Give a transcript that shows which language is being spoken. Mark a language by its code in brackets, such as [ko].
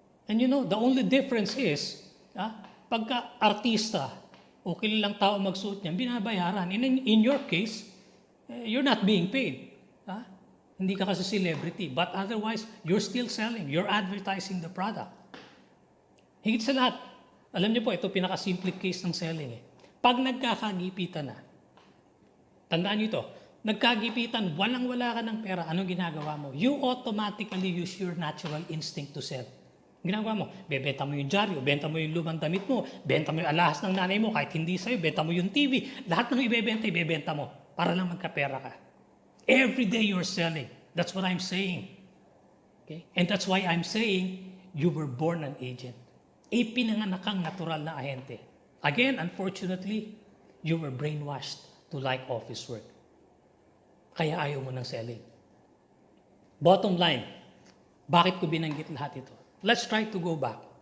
[en] And you know, the only difference is, [tl] pagka artista o kilalang tao magsuot niyan, binabayaran. [en] In your case, you're not being paid. [tl] Hindi ka kasi celebrity. [en] But otherwise, you're still selling. You're advertising the product. [tl] Higit sa lahat, alam niyo po, ito pinaka-simple case ng selling. Pag nagkakagipitan na, tandaan niyo ito, nagkagipitan, walang-wala ka ng pera, anong ginagawa mo? [en] You automatically use your natural instinct to sell. [tl] Ginagawa mo, bebenta mo yung dyaryo, benta mo yung lumang damit mo, benta mo yung alahas ng nanay mo, kahit hindi sa'yo, benta mo yung TV. Lahat ng ibebenta mo para lang magkapera ka. [en] Every day you're selling. That's what I'm saying. Okay? And that's why I'm saying, you were born an agent. [tl] Pinanganak kang natural na ahente. [en] Again, unfortunately, you were brainwashed to like office work. [tl] Kaya ayaw mo ng selling. [en] Bottom line, [tl] bakit ko binanggit lahat ito? [en] Let's try to go back.